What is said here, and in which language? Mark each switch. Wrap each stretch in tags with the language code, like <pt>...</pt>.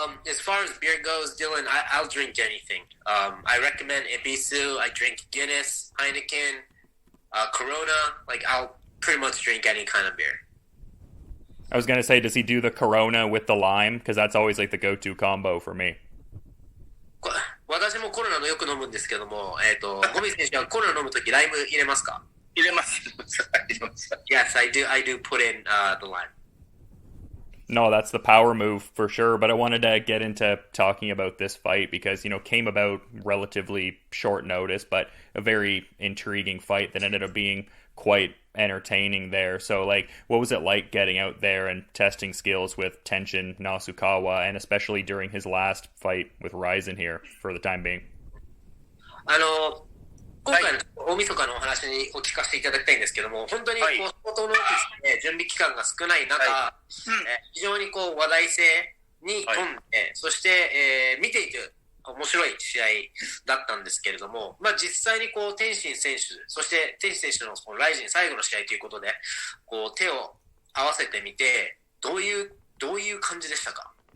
<en>As far as beer goes, Dylan, I'll drink anything. I recommend Ebisu. I drink Guinness, Heineken, Corona. Like, I'll pretty much drink any kind of beer. I was going to say, does he do the Corona with the lime? Because that's always like the go-to combo for me.</en> <ja>私もコロナのよく飲むんですけども、ゴミ選手はコロナ飲むときライム入れますか？入れます。</ja> <en>Yes, I do put in the lime. No, that's the power move for sure. But I wanted to get into talking about this fight because, came about relatively short notice, but a very intriguing fight that ended up being quite entertaining there. So, what was it like getting out there and testing skills with Tenshin Nasukawa, and especially during his last fight with Rizin here for the time being?</en> <ja>今回の大晦日のお話にお聞かせていただきたいんですけども、本当に相当の準備期間が少ない中、非常に話題性に富んで、そして、見ていて面白い試合だったんですけれども、実際に天心選手、そして天心選手のライジン最後の試合ということで、手を合わせてみて、どういう感じでしたか？</ja>